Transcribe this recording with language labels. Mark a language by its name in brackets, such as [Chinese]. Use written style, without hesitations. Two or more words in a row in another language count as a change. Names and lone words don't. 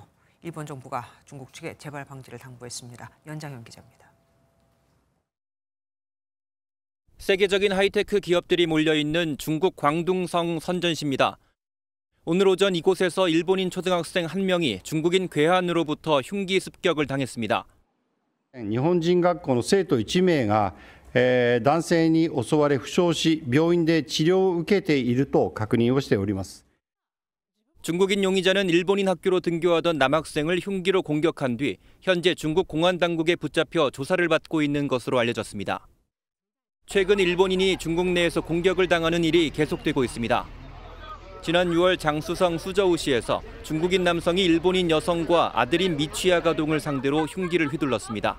[Korean] 일본 정부가 중국 측에 재발 방지를 당부했습니다. 연장현 기자입니다. 세계적인 하이테크 기업들이 몰려있는 중국 광둥성 선전시입니다. 오늘 오전 이곳에서 일본인 초등학생 한 명이 중국인 괴한으로부터 흉기 습격을 당했습니다. [Japanese] 日本人学校の生徒1名が男性に襲われ負傷し病院で治療を受けていると確認をしております. [Korean] 중국인 용의자는 일본인 학교로 등교하던 남학생을 흉기로 공격한 뒤 현재 중국 공안 당국에 붙잡혀 조사를 받고 있는 것으로 알려졌습니다. 최근 일본인이 중국 내에서 공격을 당하는 일이 계속되고 있습니다. 지난 6월 장쑤성 수저우시에서 중국인 남성이 일본인 여성과 아들인 미취학 아동을 상대로 흉기를 휘둘렀습니다.